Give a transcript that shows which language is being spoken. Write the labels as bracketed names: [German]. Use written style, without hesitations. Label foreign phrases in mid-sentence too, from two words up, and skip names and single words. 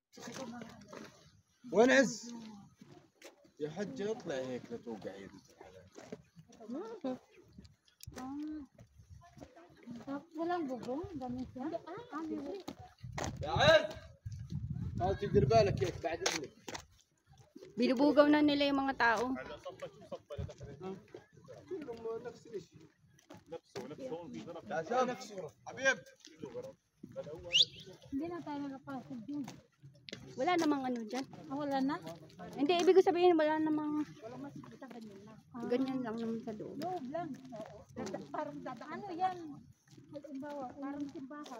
[Arabic] وين عز؟ يا حجة اطلع هيك لا توقع يدك. [Filipino] Walang bubong, ganun siya. [Arabic] يا عز هاو تدير بالك هيك بعد اذنك. [Filipino] Binubugaw na nila yung mga tao. [Arabic] نفس الشيء نفسه حبيب. [Filipino] Hindi na tayo nakapasok dun. Wala namang ano dyan. Wala na? Hindi, ibig ko sabihin wala namang ganyan lang naman sa loob. Loob lang. Parang dadaan. Ano yan? Halimbawa, parang simbahan.